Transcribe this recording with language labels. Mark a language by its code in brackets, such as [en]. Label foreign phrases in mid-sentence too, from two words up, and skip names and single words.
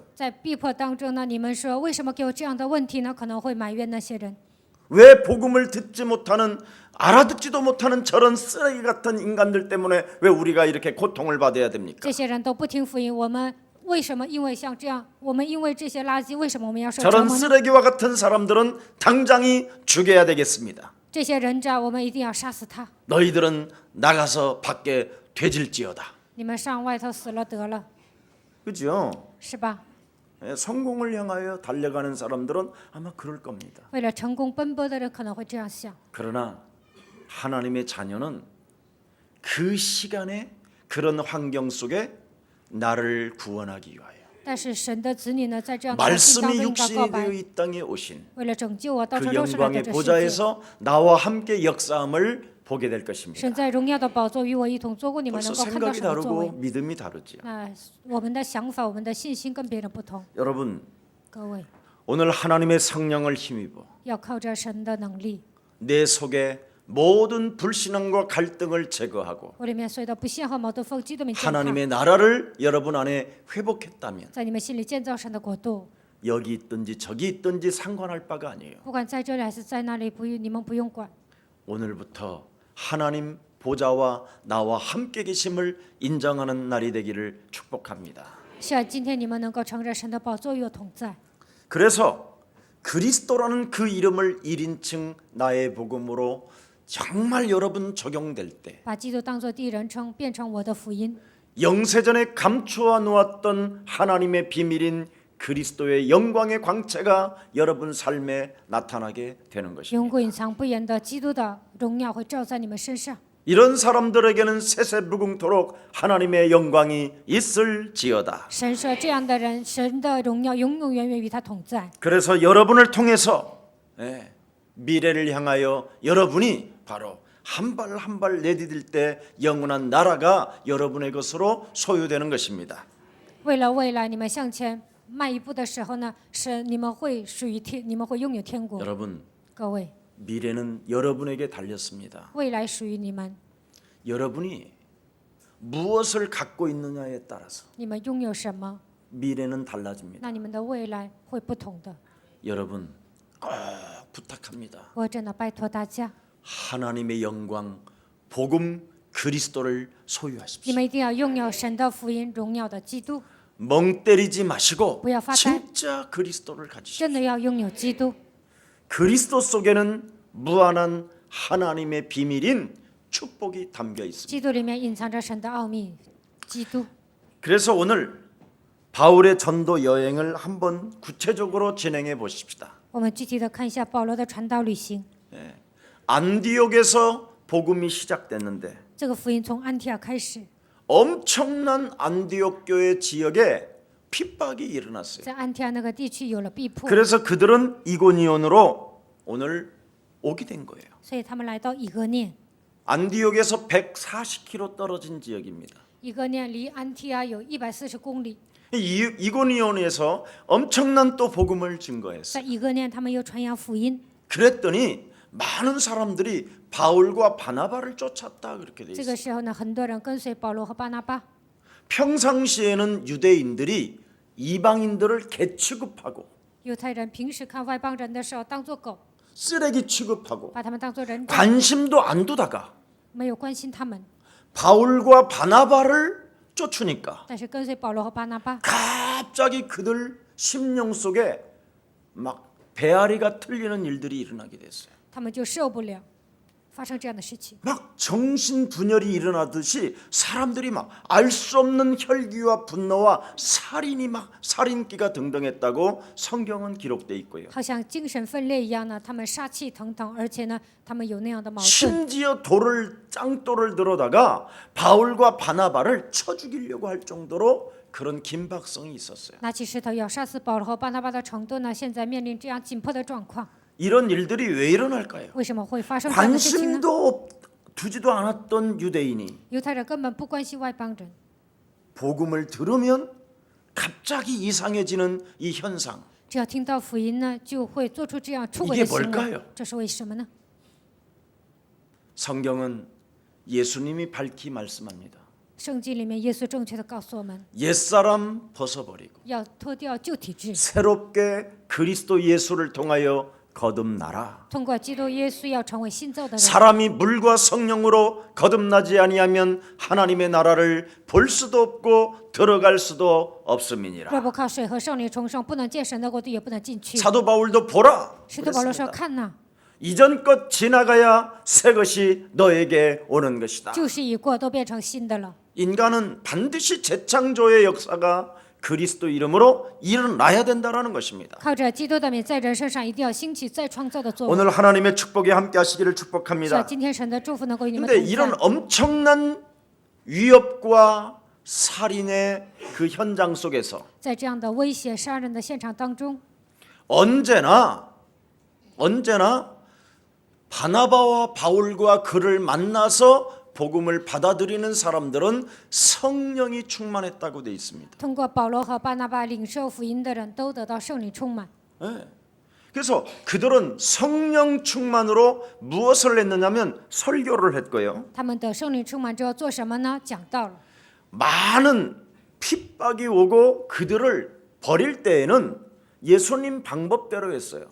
[zh] 在逼迫当中呢，你们说为什么给我这样的问题呢？可能会埋怨那些人。 [ko] 왜 복음을 듣지 못하는 알아듣지도 못하는 저런 쓰레기 같은 인간들 때문에 왜 우리가 이렇게 고통을 받아야 됩니까? [zh] 这些人都不听福音，我们为什么因为像这样，我们因为这些垃圾，为什么我们要受折 [ko] 저런 [zh] 磨呢？ [ko] 쓰레기와 같은 사람들은 당장이 죽여야 되겠습니다. [zh] 这些人渣，我们一定要杀死他。 [ko] 너희들은 나가서 밖에 되질지어다. [zh] 你们上外头死了得了， [ko] 그죠? [zh] 是吧？ [ko] 성공을 향하여 달려가는 사람들은 아마 그럴 겁니다. [zh] 为了成功奔波的人可能会这样想， [ko] 그러나 하나님의 자녀는 그 시간에 그런 환경 속에 나를 구원하기 위하여 [zh] 但是神的子女呢，在这样的环境当 [ko] 말씀이 [zh] 中应该告 [ko] 육신이 [zh] 白 [ko] 되어 ，이 땅에 오신 [zh] 为了拯救我，道 [ko] 그 [zh] 成肉身来到 [ko] 영광의 [zh] 这世界， [ko] 보좌에서 나와 함께 역사함을 보게 될 것입니다. [zh] 神在荣耀的宝座与我一同坐过，你们 [ko] 벌써 [zh] 能够看到 [ko] 생각이 [zh] 神的作 [ko] 다르고 [zh] 为。 [ko] 믿음이 다르지요. [zh] 那我们的想法、我们的信心跟别人不同。 [ko] 여러분, [zh] 各位 [ko] 오늘 하나님의 성령을 힘입어 [zh] 要靠着神的能力， [ko] 내 속에 모든 불신앙과 갈등을 제거하고 [zh] 我里面所有的不信和矛盾否基督们践踏， [ko] 하나님의 나라를 여러분 안에 회복했다면 [zh] 在你们心里建造神的国度。 [ko] 여기 있든지 저기 있든지 상관할 바가 아니에요. [zh] 不管在这里还是在那里，你们不用管。 [ko] 오늘부터 하나님 보좌와 나와 함께 계심을 인정하는 날이 되기를 축복합니다. [zh] 希望今天你们能够承认神的宝座与我同在。 [ko] 그래서 그리스도라는 그 이름을 1인칭 나의 복음으로 정말 여러분 적용될 때 [zh] 把基督当作第一人称，变成我的福音。 [ko] 영세전에 감추어 놓았던 하나님의 비밀인 그리스도의 영광의 광채가 여러분 삶에 나타나게 되는 [zh] 永 [ko] 것입니다. [zh] 古隐藏不言的基督的荣耀会照在你们身上。 [ko] 이런 사람들에게는 세세무궁토록 하나님의 영광이 있을지어다. [zh] 神说这样的人，神的荣耀永永远远与他同在。 [ko] 그래서 여러분을 통해서 미래를 향하여 여러분이 바로 한 발 한 발 내디딜 때 영원한 나라가 여러분의 것으로 소유되는 것입니다. [zh] 为了未来你们向前迈一步的时候呢，是你们会属于天，你们会拥有天国。 [ko] 여러분, [zh] 各位， [ko] 미래는 여러분에게 달렸습니다. [zh] 未来属于你们， [ko] 여러분이 무엇을 갖고 있느냐에 따라서 [zh] 你们拥有什么， [ko] 미래는 달라집니다. [zh] 那你们的未来会不同的。 [ko] 여러분, 꼭 부탁합니다. [zh] 我真的拜托大家， [ko] 하나님의 영광, 복음, 그리스도를 [zh] 你 [ko] 소유하십시오. [zh] 们一定要拥有神的福音、荣耀的基督， [ko] 멍 때리지 마시고 [zh] 不要发呆， [ko] 진짜 그리스도를 가지십시오. [zh] 真的要拥有基督。 [ko] 그리스도 속에는 무한한 하나님의 비밀인 축복이 담겨 있습니다. [zh] 基督里面隐藏着神的奥秘，基督。 [ko] 그래서 오늘 바울의 전도 여행을 한번 구체적으로 진행해 보십시다. [zh] 我们具体的看一下保罗的传道旅行。 [ko] 안디옥에서 복음이 시작됐는데 [zh] 这个福音从安提阿开始， [ko] 엄청난 안디옥 교회 지역에 핍박이 일어났어요. [zh] 在安提阿那个地区有了逼迫， [ko] 그래서 그들은 이고니온으로 오늘 오게 된 거예요. [zh] 所以他们来到以哥念。 [ko] 안디옥에서 140km 떨어진 지역입니다. [zh] 以哥念离安提阿有140公里， [ko] 이고니온에서 엄청난 또 복음을 증거했어요. [zh] 在以哥念他们又传扬福音。 [ko] 그랬더니 많은 사람들이 바울과 바나바를 쫓았다 그렇게 돼 [zh] 这 [ko] 있어요. [zh] 个时候呢，很多人跟随保罗和巴拿巴。 [ko] 평상시에는 유대인들이 이방인들을 개 취급하고 [zh] 犹太人平时看外邦人的时候当作狗， [ko] 쓰레기 취급하고 [zh] 把他们当作人渣， [ko] 관심도 안 두다가 [zh] 没有关心他们。 [ko] 바울과 바나바를 쫓으니까 [zh] 但是跟随保罗和巴拿巴， [ko] 갑자기 그들 심령 속에 막 배앓이가 틀리는 일들이 일어나게 됐어요. [zh] 他们就受不了，发生这样的事情。 [ko] 막 정신분열이 일어나듯이 사람들이 막 알 수 없는 혈기와 분노와 살인이 막 살인기가 등등했다고 성경은 기록돼 있고요. [zh] 好像精神分裂一样呢，他们杀气腾腾，而且呢，他们有那样的矛盾， [ko] 심지어 짱돌을 들어다가 바울과 바나바를 쳐 죽이려고 할 정도로 그런 긴박성이 있었어요. [zh] 拿起石头要杀死保罗和巴拿巴的程度呢，现在面临这样紧迫的状况。 [ko] 이런 일들이 왜 일어날까요? [zh] 为什么会发生这样的事情呢？ [ko] 관심도 두지도 않았던 유대인이 [zh] 犹太人根本不关心外邦人， [ko] 복음을 들으면 갑자기 이상해지는 이 현상. [zh] 只要听到福音呢，就会做出这样出轨 [ko] 이게 [zh] 的行 [ko] 뭘까요 [zh] 为。这是为什么呢？ [ko] 성경은 예수님이 밝히 말씀합니다. [zh] 圣经里面耶稣正确的告诉我们， [ko] 옛사람 벗어버리고 [zh] 要脱掉旧体质， [ko] 새롭게 그리스도 예수를 통하여 거듭나라. [zh] 通过基督耶稣要成为新造的人。 [ko] 사람이 물과 성령으로 거듭나지 아니하면 하나님의 나라를 볼 수도 없고 들어갈 수도 [zh] 若 [ko] 없음이니라. [zh] 不靠水和圣灵重生，不能见神的国度，也不能进去。 [ko] 사도 바울도 보라. [zh] 使徒保罗说：“ [ko] 그랬습니다. [zh] 看呐， [ko] 이전 것 지나가야 새 것이 너에게 오는 것이다. [zh] 旧事已过，都变成新的了。 [ko] 인간은 반드시 재창조의 역사가 그리스도 이름으로 일어나야 된다라는 것입니다. [zh] 靠着基督的名，在人身上一定要兴起再创造的作为。 [ko] 오늘 하나님의 축복에 함께 하시기를 [zh] 是啊， [ko] 축복합니다. [zh] 今天神的祝福能够与你们 [ko] 근데 [zh] 同在。 [ko] 이런 엄청난 위협과 살인의 그 현장 속에서 [zh] 在这样的威胁杀人的现场当中， [ko] 언제나 바나바와 바울과 그를 만나서 복음을 받아들이는 사람들은 성령이 충만했다고 돼 있습니다. [zh] 通过保罗和巴拿巴领受福音的人都得到圣灵充满。 [ko] 네. 그래서 그들은 성령 충만으로 무엇을 했느냐면 설교를 했고요. [zh] 他们得圣灵充满之后做什么呢？讲道了。 [ko] 많은 핍박이 오고 그들을 버릴 때에는 예수님 방법대로 했어요.